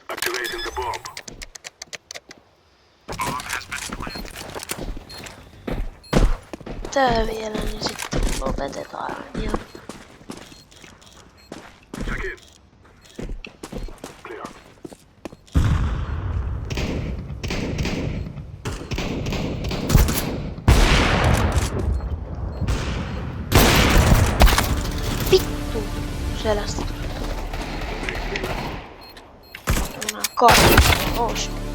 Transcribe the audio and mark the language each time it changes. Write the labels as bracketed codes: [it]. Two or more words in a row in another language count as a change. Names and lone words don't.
[en] Activating the bomb. [fi] Tää vielä, niin sitten lopetetaan ja... [en] Check in. Clear. [fi] Vittu! Selästä tuli. Nää kaikki. Ois.